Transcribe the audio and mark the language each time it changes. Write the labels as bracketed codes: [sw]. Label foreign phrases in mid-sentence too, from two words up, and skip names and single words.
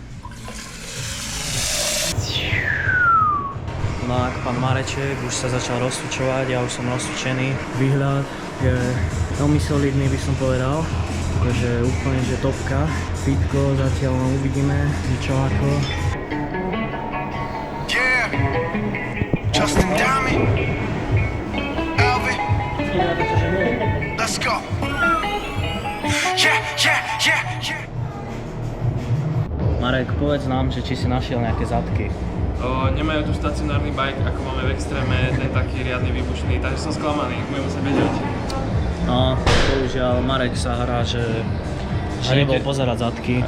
[sk] No a pán Mareček už sa začal rozcvičovať, ja už som rozcvičený. Výhľad je veľmi solidný, by som povedal. Takže úplne, že topka. Fitko, zatiaľ uvidíme, čo ako. [en] Yeah, Justin Diamond, Alvin, let's go. Yeah. [sk] Marek, povedz nám, že či si našiel nejaké zadky. Nemajú tu stacionárny bike, ako máme v extréme, ten taký riadny výbušný, takže som sklamaný, budem musieť bežať. No, bohužiaľ, Marek sa hrá, že nebol pozerať zadky.